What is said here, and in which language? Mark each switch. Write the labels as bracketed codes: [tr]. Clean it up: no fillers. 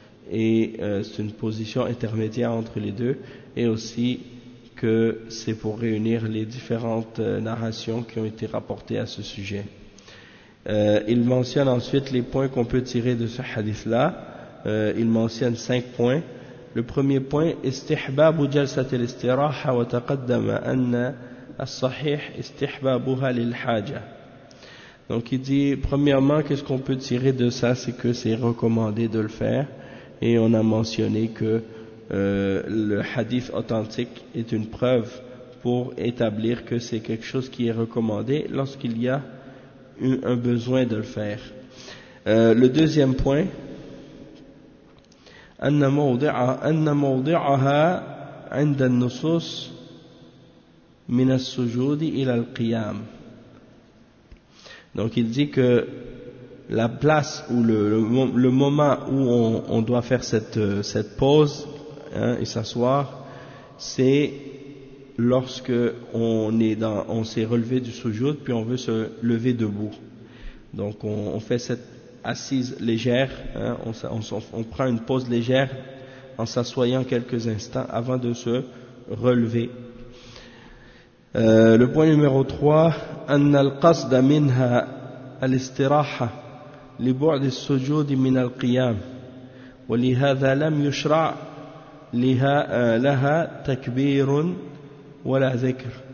[fr] Et c'est une position intermédiaire entre les deux, et aussi que c'est pour réunir les différentes narrations qui ont été rapportées à ce sujet. Il mentionne ensuite les points qu'on peut tirer de ce hadith-là. Il mentionne 5 points. Le premier point, [ar] استحباب جلسة الاستراحة وتقدم أن الصحيح استحبابها للحاجة. [fr] Donc il dit, premièrement, qu'est-ce qu'on peut tirer de ça? C'est que c'est recommandé de le faire. Et on a mentionné que le hadith authentique est une preuve pour établir que c'est quelque chose qui est recommandé lorsqu'il y a un besoin de le faire. Le deuxième point, [ar] أن موضعها عند النصوص من السجود إلى القيام. [fr] Donc il dit que la place ou le moment où on doit faire cette pause, hein, et s'asseoir, c'est lorsque on s'est relevé du sujoud puis on veut se lever debout. Donc on fait cette assise légère, hein, on prend une pause légère en s'assoyant quelques instants avant de se relever. Le point numéro 3, [ar] أن القصد منها الاستراحة لبعد السجود من القيام ولهذا لم يشرع لها تكبير ولا ذكر.